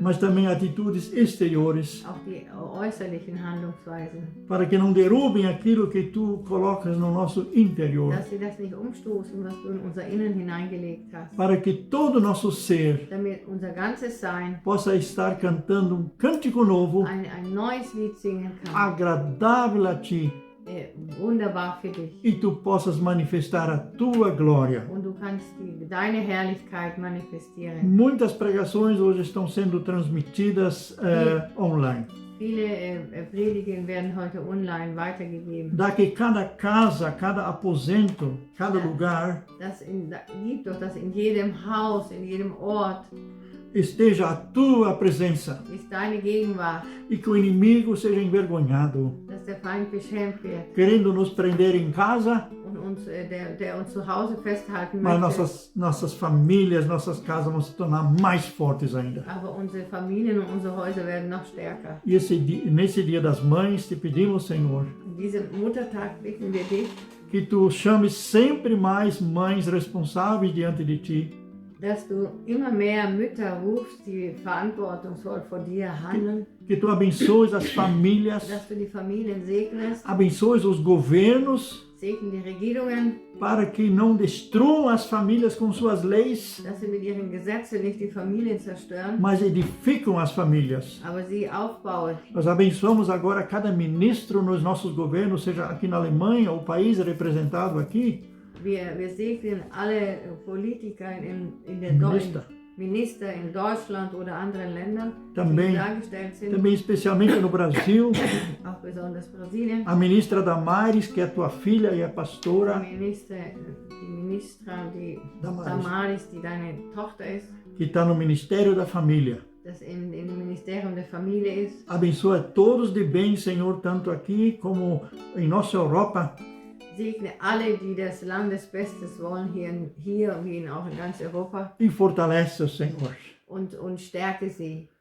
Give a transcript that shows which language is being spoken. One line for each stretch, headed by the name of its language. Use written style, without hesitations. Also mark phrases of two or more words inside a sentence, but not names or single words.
Portuguese: mas também atitudes exteriores,
German: auch die äußerlichen Handlungsweisen,
Portuguese: para que não derrubem aquilo que tu colocas no nosso interior,
German: dass sie das nicht umstoßen, was du in unser Innen hineingelegt hast,
Portuguese: para que todo o nosso ser
German: damit unser ganzes Sein
Portuguese: possa estar cantando um cântico novo,
German: ein neues Lied singen kann,
Portuguese: agradável a ti,
German: wunderbar für dich.
Portuguese: e tu possas manifestar a tua glória.
German: Und du kannst deine Herrlichkeit manifestieren.
Portuguese: Muitas pregações hoje estão sendo transmitidas online.
German: Viele Predigten werden heute online weitergegeben.
Portuguese: Dá que cada casa, cada aposento, cada lugar
German: Gibt doch, dass in jedem Haus, in jedem Ort
Portuguese: esteja a tua presença
German: ist deine Gegenwart,
Portuguese: e que o inimigo seja envergonhado,
German: dass der Feind beschämt wird
Portuguese: querendo nos prender em casa,
German: und uns, der uns zu Hause festhalten
Portuguese: mas
German: möchte.
Portuguese: nossas famílias, nossas casas vão se tornar mais fortes ainda.
German: Aber unsere Familien und unsere Häuser werden noch stärker.
Portuguese: E nesse Dia das Mães, te pedimos, Senhor,
German: In diesem Muttertag bitten wir dich,
Portuguese: que tu chames sempre mais mães responsáveis diante de ti,
German: dass du immer mehr Mütter rufst, die verantwortungsvoll vor dir handeln,
Portuguese: que tu abençoes as famílias,
German: dass du die Familien segnest,
Portuguese: abençoes os governos,
German: segne die Regierungen,
Portuguese: para que não destruam as famílias com suas leis,
German: dass sie mit ihren Gesetzen nicht die Familien zerstören,
Portuguese: mas edificam as famílias.
German: aber sie aufbauen.
Portuguese: Nós abençoamos agora cada ministro nos nossos governos, seja aqui na Alemanha, o país representado aqui,
German: Wir segnen alle Politiker in der Minister. Minister in Deutschland oder anderen Ländern,
Portuguese: Também-
German: die dargestellt sind,
Portuguese: também especialmente no Brasil,
German: auch besonders Brasilien.
Portuguese: a ministra Damares, que é tua filha e é
German: Die
Portuguese: pastora,
German: Ministra, die Damaris. Damaris, die deine Tochter ist,
Portuguese: que está no Ministério da Família.
German: das im Ministerium der Familie ist.
Portuguese: Abençoa todos de bem, Senhor, tanto aqui como em nossa Europa,
German: Segne alle, die des Landes Bestes wollen, hier wie auch in ganz Europa,
Portuguese: e fortalece, Senhor.
German: und stärke sie.